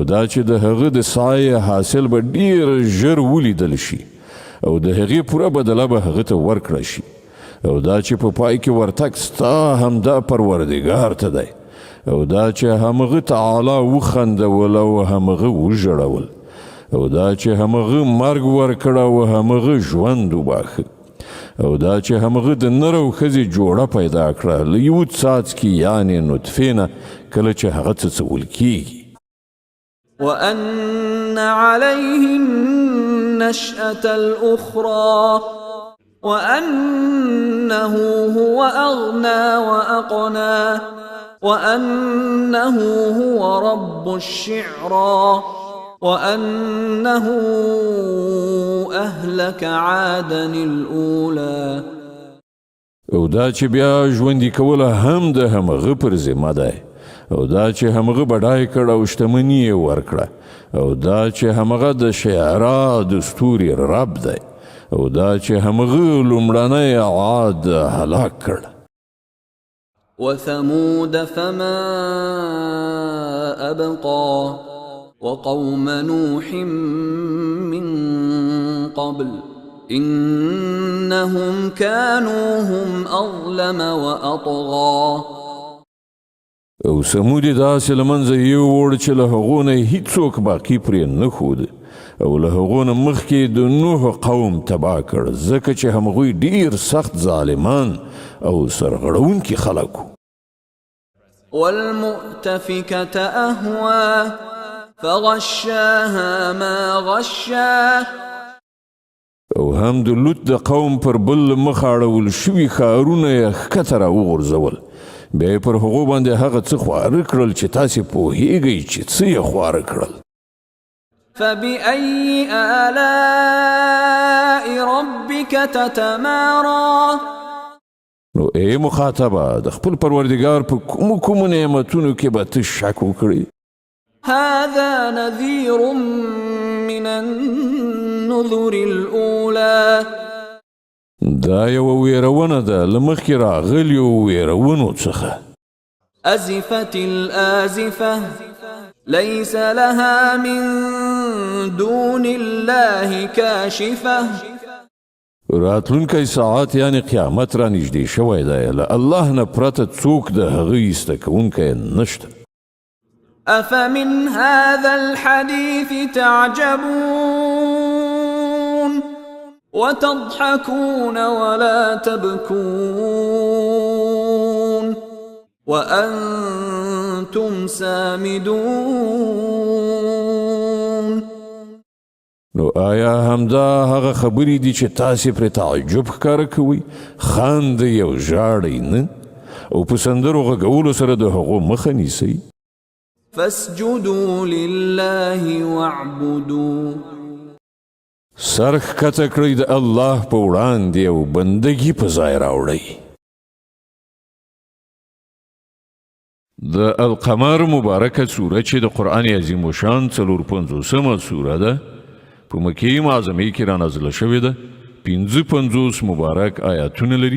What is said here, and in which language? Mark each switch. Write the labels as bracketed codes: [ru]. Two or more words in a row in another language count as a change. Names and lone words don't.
[ps] دا چې د هغه د سایه حاصل به ډیر ژر ولیدل شي او د هغې پوره بدله به هغه ته ورکړه شي او دا چې په پای کې ورتګ ستا همدا پروردګار ته دی او دا چې همغه تعالی وخندول او همغه وژړول او دا چې همغه مرګ ورکړه او همغه ژوند وباخه او دا چې همغه د نر او ښځې جوړه پیدا کړه له یو څاڅکي یعنې نطفې نه کله چې هغه څڅول کیږي. [ar] وأن عليه النشأة الأخرى وأنه هو أغنى وأقنى وأنه هو رب الشعرى وأنه أهلك عادا الأولى. [ps] او دا چې بیا ژوندي کوله هم د همغه پر ذمه دی او دا چې همغه بډای کړه او شتمني یې ورکړه او دا چې همغه د شعرا د ستوري رب دی او دا چې همغه لومړنی عاد هلاک کړ. [ar] وثمود فما أبقى وقوم نوح من قبل إنهم كانوا هم أظلم وأطغى. [ps] او سمود داسې له منځه یووړ چې له هغو نه هیڅوک باقي پرې نه ښود او له هغو نه مخکې د نوح قوم تباه کړ ځکه چې همغوی ډیر سخت ظالمان او سرغړونکي خلک وو. [ar] والمؤتفكة أهوى فغشاها ما غشا. [ps] او هم د لوط د قوم پر بل مخ اړول شوي ښارونه یې ښکته راوغورځول بیا یې پر هغو باندې هغه څه خواره کړل چې تاسې پوهیږئ چې څه یې خواره کړل. [ar] فبأي آلاء ربك تتمارى. [ps] نو ای مخاطبه د خپل پروردګار په کومو نعمتونو کې به ته شک وکړې. [ar] هذا نذير من النذر الأولى. [ps] دا یو ویرونه ده له مخکې راغلیو ویرونو څخه. [ar] أزفت الآزفة ليس لها من دون الله كاشفة. [ps] راتلونکی ساعت یعنی قیامت را نږدې شوی دی له الله نه پرته څوک د هغه ایسته کوونکی نشته. [ar] أفمن هذا الحديث تعجبون وتضحكون ولا تبكون وأنتم سامدون. [ps] نو آیا همدا هغه خبرې دي چې تاسې پرې تعجب ښکاره کوئ خاندئ او ژاړئ نه او په سندرو غږولو سره د هغو مخه نیسئ. [ar] فاسجدوا لله واعبدوا. [ps] سر ښکته کړئ د الله په وړاندې او بندګي په ځای راوړئ. د القمر مبارکه سوره چې د قرآن عظیم شان 450 سوره ده په مکې معظمې کې رانازله شوې ده 55 مبارک آیاتونه لري.